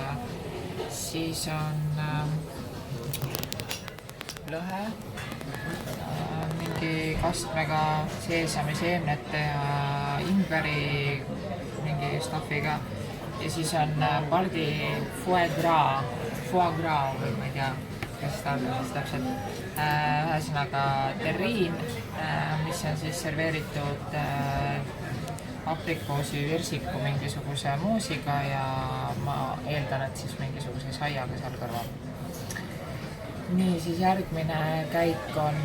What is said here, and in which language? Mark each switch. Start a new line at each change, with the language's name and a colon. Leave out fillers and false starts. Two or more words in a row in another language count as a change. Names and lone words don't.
Estonian: Siis on lõhe, mingi kastmega seesami seemnete ja ingveri mingi stuffiga. Ja siis on pardi
French: foie gras foie gras
Estonian: või ma ei tea, kas ta on siis täpselt. Ühesõnaga terriin, mis on siis serveeritud aprikoosi virsiku mingisuguse moosiga ja ma eeldan, et siis mingisuguse saiaga seal kõrval. Nii, siis järgmine käik on...